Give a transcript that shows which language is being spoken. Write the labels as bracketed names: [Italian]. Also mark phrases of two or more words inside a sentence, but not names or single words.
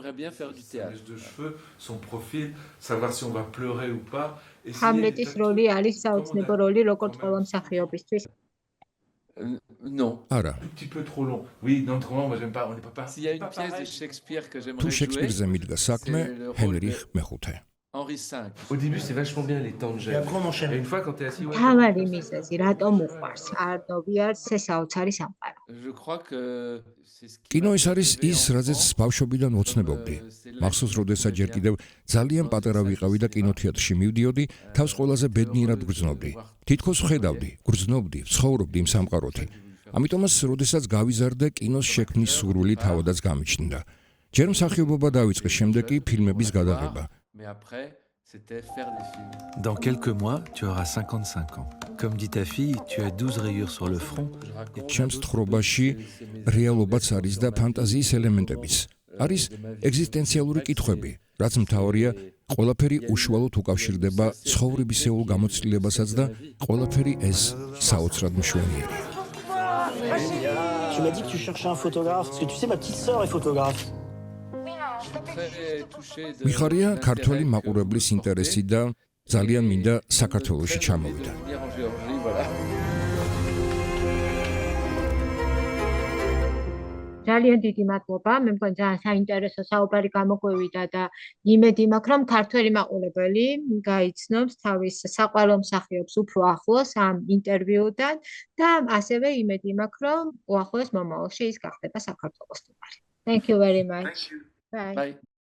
[Georgian] ჰამლეტის როლი არის საოცნებო როლი როგორც ყველა მსახიობისთვის. [French] Non. [Georgian] არა. თუ შექსპირზე მიდგა საქმე, ჰენრიხ მეხუთე. [French] Henri V. Au début, c'est vachement bien les temps de gêne. Et après, on enchaîne. Et une fois, quand t'es assis, ouais. [Georgian] თავარი მიზეზი, რატომ უყვარს არდობიარს ეს საოცარი სამყარო. [French] Je crois que c'est ce qui [Georgian] კინო ეს არის ის, რაზეც ბავშვობიდან ოცნებობდი. მახსოვს, როდესაც ჯერ კიდევ ძალიან პატარა ვიყავი და კინოთეატრში მივდიოდი, თავს ყველაზე ბედნიერად გრძნობდი. თითქოს ვხედავდი, გრძნობდი, ცხოვრობდი იმ სამყაროთი. ამიტომაც, როდესაც გავიზარდე, კინოს შექმნის სურვილი თავადაც გამიჩნდა. ჯერ მსახიობობა დავიწყე, შემდეგ კი ფილმების გადაღება. [French] Mais après, c'était faire des films. Dans quelques mois, tu auras 55 ans. Comme dit ta fille, tu as 12 rayures sur le front. [Georgian] ჩემს თხრობაში რეალობაც არის და ფანტაზიის ელემენტებიც. არის ეგზისტენციალური კითხვები, რაც მთავარია, ყველაფერი უშუალოდ უკავშირდება ცხოვრებისეულ გამოცდილებასაც და ყველაფერი ეს საოცრად მშვენიერია. [French] Tu m'as dit que tu cherchais un photographe, parce que tu sais, ma petite sœur est photographe. [Georgian] მიხარია ქართველი მაყურებლის ინტერესი და ძალიან მინდა საქართველოში ჩამოვიდა. ძალიან დიდი მადლობა, მე მგონი ძალიან საინტერესო საუბარი გამოგვივიდა და იმედი მაქვს, რომ ქართველი მაყურებელი გაიცნობს თავის საყვარელ მსახიობს უფრო ახლოს ამ ინტერვიუდან და ასევე იმედი მაქვს, რომ უახლოეს მომავალში ის გახდება საქართველოს სტუმარი. [English] Thank you very much. Bye.